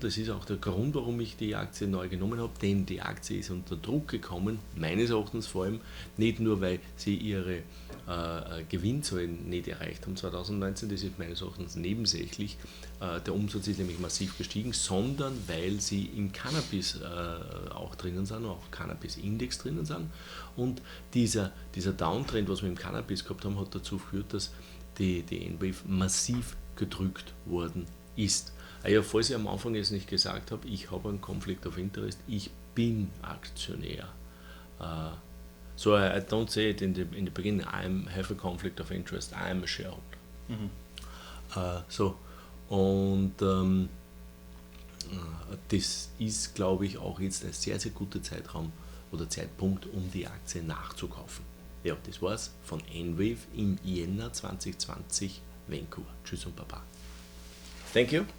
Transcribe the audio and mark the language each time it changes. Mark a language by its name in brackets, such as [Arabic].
[German] Das ist auch der Grund, warum ich die Aktie neu genommen habe, denn die Aktie ist unter Druck gekommen, meines Erachtens vor allem, nicht nur, weil sie ihre Gewinnzahlen nicht erreicht haben 2019, das ist meines Erachtens nebensächlich, der Umsatz ist nämlich massiv gestiegen, sondern weil sie im Cannabis auch drinnen sind, auch Cannabisindex drinnen sind und dieser Downtrend, was wir im Cannabis gehabt haben, hat dazu geführt, dass die EnWave massiv gedrückt worden ist. Ja, falls ich am Anfang jetzt nicht gesagt habe, ich habe einen [English] Conflict of Interest, [German] ich bin Aktionär. [English] So I don't say it in the beginning, I have a conflict of interest, I am a shareholder. [German] Und das ist, glaube ich, auch jetzt ein sehr, sehr guter Zeitraum oder Zeitpunkt, um die Aktie nachzukaufen. Ja, das war's von EnWave im Jänner 2020, Vancouver. Tschüss und Baba. [English] Thank you.